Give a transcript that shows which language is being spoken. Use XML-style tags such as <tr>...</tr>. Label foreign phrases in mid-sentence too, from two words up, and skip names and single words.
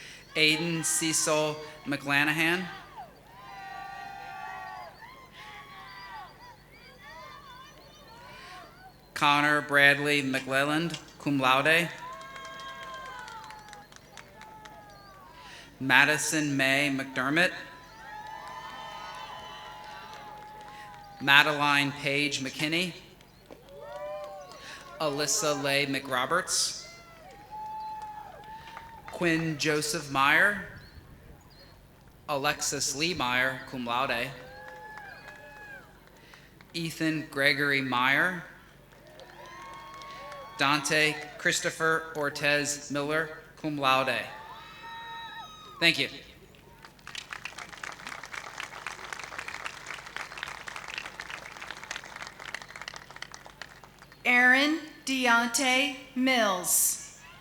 <la>Aiden Cecil McLanahan. Connor Bradley McLelland, cum laude. Madison May McDermott. Madeline Paige McKinney. Alyssa Leigh McRoberts. Quinn Joseph Meyer. Alexis Lee Meyer, cum laude. Ethan Gregory Meyer. Dante Christopher Ortez Miller, cum laude.</la> <en>Thank you. Aaron Deontay Mills.</en>